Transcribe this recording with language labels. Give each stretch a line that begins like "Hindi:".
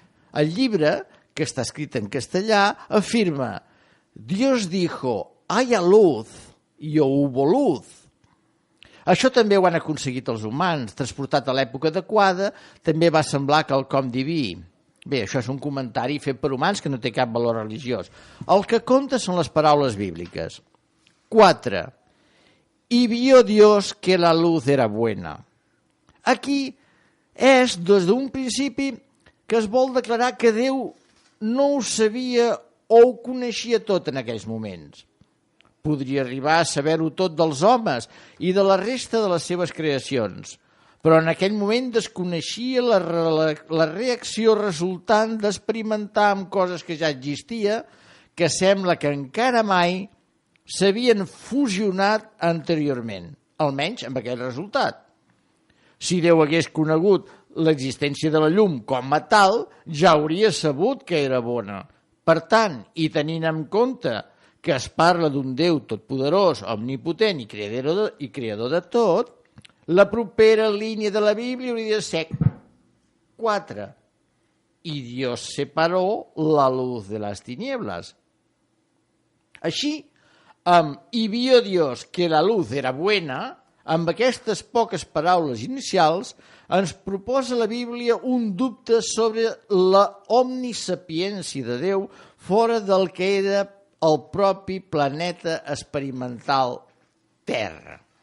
Catalan: El llibre, que està escrit en castellà, afirma
Spanish: «Dios dijo, haya luz, y hubo luz».
Catalan: Això també ho han aconseguit els humans. Transportat a l'època adequada, també va semblar quelcom diví. Bé, això és un comentari fet per humans que no té cap valor religiós. El que compta són les paraules bíbliques. 4.
Spanish: Y vio Dios que la luz era buena.
Catalan: Aquí és des d'un principi que es vol declarar que Déu no ho sabia o ho coneixia tot en aquells moments. Podria arribar a saber-ho tot dels homes i de la resta de les seves creacions, però en aquell moment desconeixia la reacció resultant d'experimentar amb coses que ja existia, que sembla que encara mai s'havien fusionat anteriorment, almenys amb aquell resultat. Si Déu hagués conegut l'existència de la llum com a tal, ja hauria sabut que era bona. Per tant, i tenint en compte que es parla d'un Déu totpoderós, omnipotent i creador de tot, la propera línia de la Bíblia hauria de ser 4.
Spanish: Y Dios separó la luz de las tinieblas.
Catalan: Així, i
Spanish: vio Dios que la luz era buena,
Catalan: amb aquestes poques paraules inicials, ens proposa la Bíblia un dubte sobre la omnisapiència de Déu fora del que era el propi planeta experimental Terra.